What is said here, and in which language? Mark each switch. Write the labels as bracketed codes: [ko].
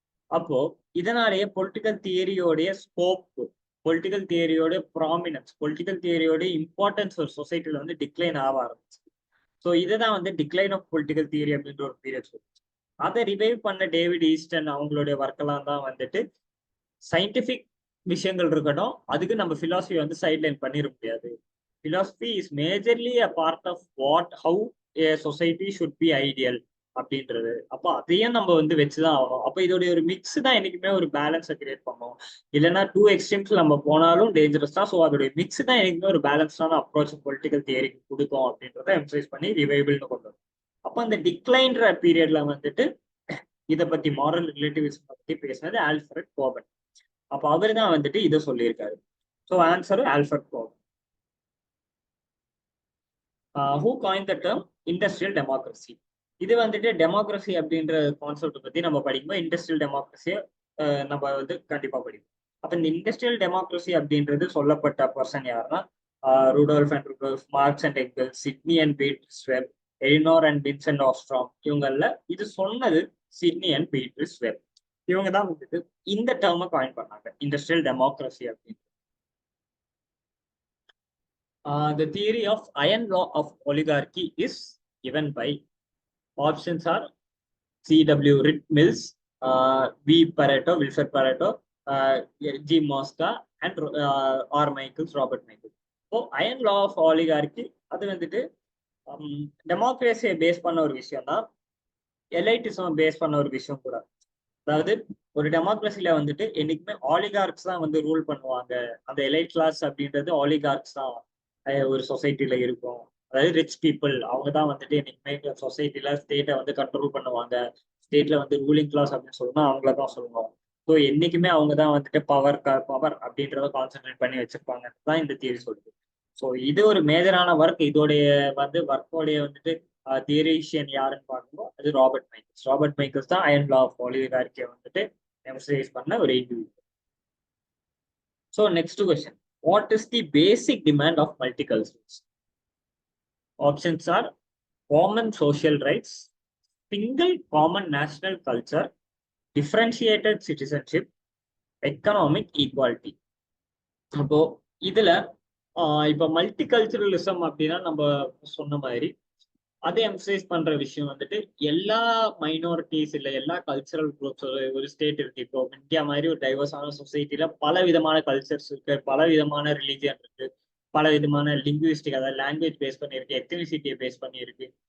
[ta] அப்போ இதனாலேயே political தியரியோடைய scope, political தியரியோட prominence, political தியரியோட importance ஒரு சொசைட்டில வந்து டிக்ளைன் ஆக ஆரம்பிச்சு. ஸோ இதுதான் வந்து டிக்ளைன் ஆஃப் பொலிட்டிக்கல் தியரி அப்படின்ற ஒரு பீரியட் சொல்லுச்சு. அதை ரிவைவ் பண்ண டேவிட் ஈஸ்டன் அவங்களுடைய ஒர்க்கெல்லாம் தான் வந்துட்டு சயின்டிபிக் விஷயங்கள் இருக்கட்டும், அதுக்கு நம்ம பிலாசபி வந்து சைட்லைன் பண்ணிட முடியாது. [en] Philosophy is majorly a part of how a society should be ideal [ta] அப்படின்றது. அப்போ அதையும் நம்ம வந்து வச்சுதான் ஆகணும். அப்போ இதோடைய ஒரு மிக்ஸ் தான் என்னைக்குமே ஒரு பேலன்ஸை கிரியேட் பண்ணும். இல்லைன்னா டூ எக்ஸ்ட்ரீம்ஸ் நம்ம போனாலும் டேஞ்சரஸ் தான். ஸோ அதோடைய மிக்ஸ் தான் என்னைக்குமே ஒரு பேலன்ஸ்டான அப்ரோச் பொலிட்டிக்கல் தியரிக்கு கொடுக்கும் அப்படின்றத எம்ஃபசைஸ் பண்ணி ரிவைபிள்னு கொண்டு வரும். அப்போ அந்த டிக்ளைன்ற பீரியட்ல வந்துட்டு இதை பத்தி மாரல் ரிலேட்டிவிசம் பத்தி பேசினது ஆல்ஃபிரட் கோபன். அப்போ அவர் தான் வந்துட்டு இதை சொல்லியிருக்காரு. So answer Alfred Koban. [en] Who coin the term industrial democracy? [ta] இது வந்துட்டு டெமோக்ரஸி அப்படின்ற கான்செப்ட் பத்தி நம்ம படிக்கும்போது இண்டஸ்ட்ரியல் டெமோக்ரஸியை நம்ம வந்து கண்டிப்பா படிப்போம். அப்ப இந்த இண்டஸ்ட்ரியல் டெமோக்ரஸி அப்படின்றது சொல்லப்பட்ட பர்சன் யாருன்னா ரூடோல்ஃப் and ரூடோல்ஃப், marks and Engels, Sydney and Beatriz web, Eleanor and Vincent ஆஸ்ட்ராம். இவங்கல்ல இது சொன்னது சிட்னி அண்ட் பீட்ரிஸ் வெப். இவங்க தான் வந்துட்டு இந்த டேர்மை காயின் பண்ணாங்க, இண்டஸ்ட்ரியல் டெமோக்ரஸி அப்படின்னு. [en] The theory of iron law of oligarchy is given by options are C.W. Mills, V. Pareto, Wilfred Pareto, G. Mosca, and R. Michaels, Robert Michaels. So, iron law of oligarchy, [ta] அது வந்துட்டு டெமோக்ரஸியை base பண்ண ஒரு விஷயம் தான், எலைட்டிசம் base பண்ண ஒரு விஷயம் கூட. அதாவது ஒரு டெமோக்ரஸில வந்துட்டு என்னைக்குமே ஆலிகார்க்ஸ் தான் வந்து ரூல் பண்ணுவாங்க. அந்த எலைட் கிளாஸ் அப்படின்றது ஆலிகார்க்ஸ் தான் ஒரு சொசைட்டில இருக்கும். அதாவது ரிச் பீப்புள் அவங்க தான் வந்துட்டு என்னைக்குமே சொசைட்டில ஸ்டேட்டை வந்து கண்ட்ரோல் பண்ணுவாங்க. ஸ்டேட்ல வந்து ரூலிங் கிளாஸ் அப்படின்னு சொல்லணும் அவங்கள தான் சொல்லுவோம். ஸோ என்னைக்குமே அவங்க தான் வந்துட்டு பவர் அப்படின்றத கான்சென்ட்ரேட் பண்ணி வச்சிருப்பாங்க தான் இந்த தியரி சொல்லுது. ஸோ இது ஒரு மேஜரான ஒர்க். இதோடைய வந்து ஒர்க்கோடைய வந்துட்டு தியரிஷியன் யாருன்னு பார்க்கும்போது அது ராபர்ட் மைக்கேல்ஸ். ராபர்ட் மைக்கேல்ஸ் தான் அயர்ன் லா ஆஃப் ஆலிகார்க்கியை வந்துட்டு எம்ஃபசைஸ் பண்ண ஒரு individual. [en] So next question, what is the basic demand of multiculturalism? Options are common social rights, single common national culture, differentiated citizenship, economic equality. [ta] அப்போ இதுல இப்ப மல்டிகல்ச்சரலிசம் அப்படின்னா நம்ம சொன்ன மாதிரி அதை எம்ஃபசைஸ் பண்ற விஷயம் வந்துட்டு எல்லா மைனாரிட்டிஸ் இல்ல எல்லா கல்ச்சரல் குரூப்ஸ் ஒரு ஸ்டேட் இருக்கு. இப்போ இந்தியா மாதிரி ஒரு டைவர்ஸான சொசைட்டில பல விதமான கல்ச்சர்ஸ் இருக்கு, பல விதமான ரிலீஜியன் இருக்கு, பல விதமான லிங்குவிஸ்டிக் அதாவது லாங்குவேஜ் பேஸ் பண்ணியிருக்கு, எத்தனிசிட்டியை பேஸ் பண்ணியிருக்கு.